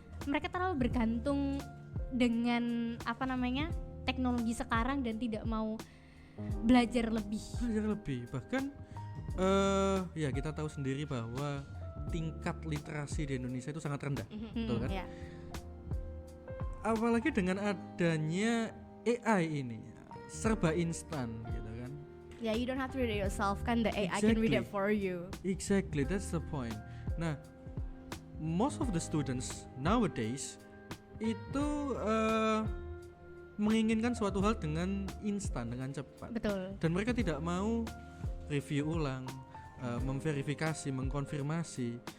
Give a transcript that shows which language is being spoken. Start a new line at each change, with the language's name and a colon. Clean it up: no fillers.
Indonesian: Mereka terlalu bergantung dengan teknologi sekarang dan tidak mau belajar lebih. Bahkan ya kita tahu sendiri bahwa tingkat literasi di Indonesia itu sangat rendah, betul kan? Ya. Apalagi dengan adanya AI ini serba instan gitu kan.
English: Ya, you don't have to read it yourself kan, the AI can read it Exactly. for you. Exactly, that's the point.
Indonesian: Nah,
English: most of the students nowadays
Indonesian: itu menginginkan suatu hal dengan instan, dengan cepat. Betul. Dan mereka tidak mau review ulang, memverifikasi, mengkonfirmasi.